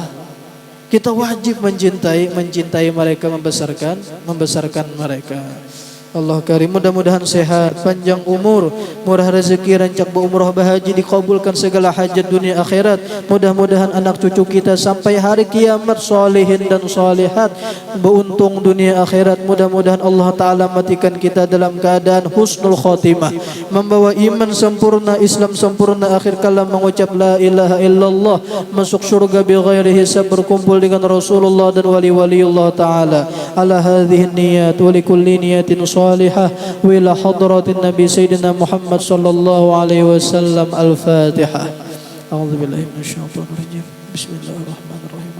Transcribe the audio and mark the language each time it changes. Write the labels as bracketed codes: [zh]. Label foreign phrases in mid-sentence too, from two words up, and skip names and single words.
[id] Kita wajib mencintai mereka, membesarkan mereka. [ar] الله كريم, [id] mudah-mudahan sehat, panjang umur, murah rezeki, rancak berumrah bahagia, dikabulkan segala hajat dunia akhirat. Mudah-mudahan anak cucu kita sampai hari kiamat solihin dan solihat, beruntung dunia akhirat. Mudah-mudahan [ar] الله تعالى [id] matikan kita dalam keadaan [ar] حسن الخاتمة, [id] membawa iman sempurna, Islam sempurna, akhir kalam mengucap [ar] لا إله إلا الله, [id] masuk surga [ar] بغير حساب, [id] berkumpul dengan Rasulullah dan wali-waliullah Ta'ala. [ar] على هذه النية ولكل نية صالحة وإلى حضرة النبي سيدنا محمد صلى الله عليه وسلم. الفاتحة. أعوذ بالله من الشيطان الرجيم. بسم الله الرحمن الرحيم.